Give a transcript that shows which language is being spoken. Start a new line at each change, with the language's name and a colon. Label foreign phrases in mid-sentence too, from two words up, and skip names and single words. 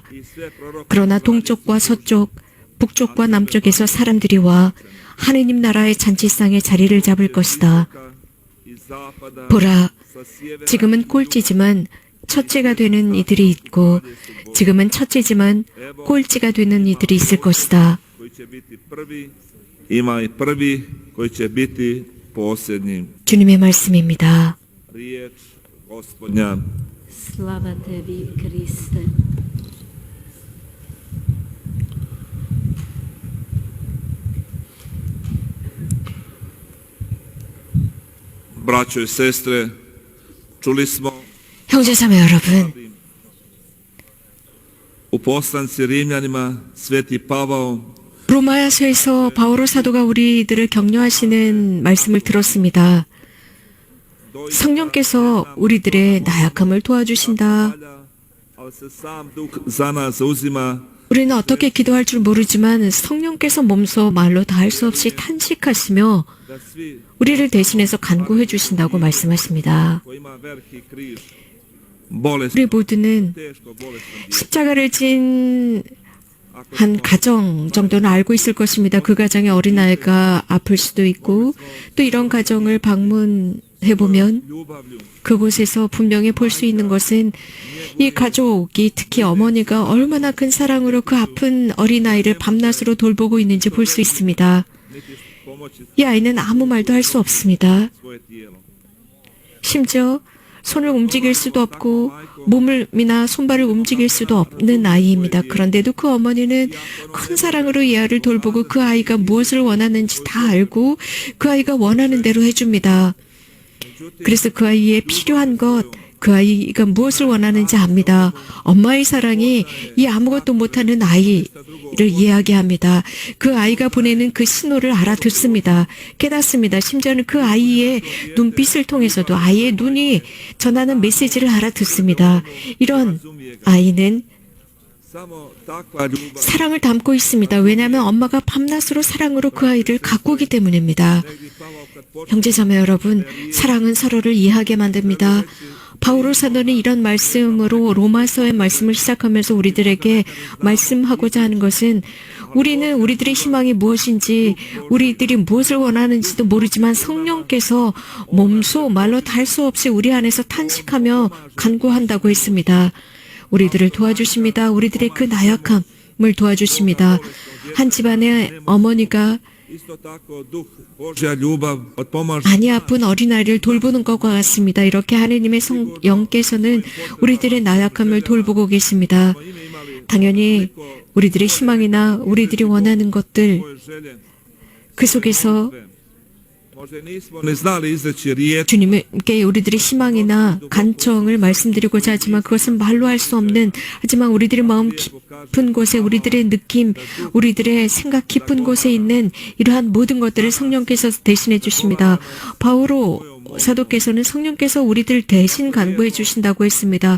Korean: 그러나 동쪽과 서쪽, 북쪽과 남쪽에서 사람들이 와 하느님 나라의 잔치상에 자리를 잡을 것이다. 보라, 지금은 꼴찌지만 첫째가 되는 이들이 있고 지금은 첫째지만 꼴찌가 되는 이들이 있을 것이다.
Croatian: koji će biti prvi, ima i prvi koji će biti posljednji.
Korean: 주님의 말씀입니다.
Croatian: Riječ Gospodnja. Slava tebi, Kriste. Braćo i sestre, čuli smo
Korean: 형제자매 여러분,
Croatian: u poslanci Rimljanima Sveti Pavao
Korean: 로마서에서 바오로 사도가 우리들을 격려하시는 말씀을 들었습니다. 성령께서 우리들의 나약함을 도와주신다.
Croatian: ali se sam Duh za nas zauzima
Korean: 우리는 어떻게 기도할 줄 모르지만 성령께서 몸소 말로 다 할 수 없이 탄식하시며
Croatian: da svi
Korean: 우리를 대신해서 간구해 주신다고 말씀하십니다.
Croatian: ko ima veliki križ, bolest,
Korean: 우리 모두는
Croatian: teško bolestan,
Korean: 십자가를 진 한 가정 정도는 알고 있을 것입니다. 그 가정에 어린아이가 아플 수도 있고 또 이런 가정을 방문해 보면
Croatian: ljubavlju,
Korean: 그곳에서 분명히 볼 수 있는 것은 이 가족이 특히 어머니가 얼마나 큰 사랑으로 그 아픈 어린아이를 밤낮으로 돌보고 있는지 볼 수 있습니다.
Croatian: niti pomoći
Korean: 이 아이는 아무 말도 할 수 없습니다.
Croatian: svoje tijelo.
Korean: 심지어 손을 움직일 수도 없고 몸이나 손발을 움직일 수도 없는 아이입니다. 그런데도 그 어머니는 큰 사랑으로 이 아이를 돌보고 그 아이가 무엇을 원하는지 다 알고 그 아이가 원하는 대로 해줍니다. 그래서 그 아이의 필요한 것, 그 아이가 무엇을 원하는지 압니다. 엄마의 사랑이 이 아무것도 못하는 아이를 이해하게 그 아이가 보내는 그 신호를 알아듣습니다. 깨닫습니다. 심지어는 그 아이의 눈빛을 통해서도 아이의 눈이 전하는 메시지를 알아듣습니다. 이런 아이는
Croatian: Samo takva ljubav
Korean: 사랑을 담고 있습니다. 왜냐하면 엄마가 밤낮으로 사랑으로 그 아이를 가꾸기 때문입니다.
Croatian: negdje Pavao kad počne
Korean: 형제자매 여러분, 사랑은 서로를 이해하게 만듭니다. 바오로 사도는 이런 말씀으로 로마서의 말씀을 시작하면서 우리들에게 말씀하고자 하는 것은 우리는 우리들의 희망이 무엇인지 우리들이 무엇을 원하는지도 모르지만 성령께서 몸소 말로 다 할 수 없이 우리 안에서 탄식하며 간구한다고 했습니다. 우리들을 도와주십니다. 우리들의 그 나약함을 도와주십니다. 한 집안의 어머니가
Croatian: isto tako duh Božja ljubav odpomaže
Korean: 많이 아픈 어린아이를 돌보는 것과 같습니다. 이렇게 하느님의 영께서는 우리들의 나약함을 돌보고 계십니다. 당연히 우리들의 희망이나 우리들이 원하는 것들
Croatian: svoje želje,
Korean: 그 속에서
Croatian: Možda nismo ni znali izreći riječ,
Korean: 주님께 우리들의 희망이나 간청을 말씀드리고자 하지만 그것은 말로 할 수 없는, 하지만 우리들의 마음 깊은 곳에, 우리들의 느낌, 우리들의 생각 깊은 곳에 있는 이러한 모든 것들을 성령께서 대신해 주십니다. 바오로 사도께서는 성령께서 우리들 대신 간구해 주신다고 했습니다.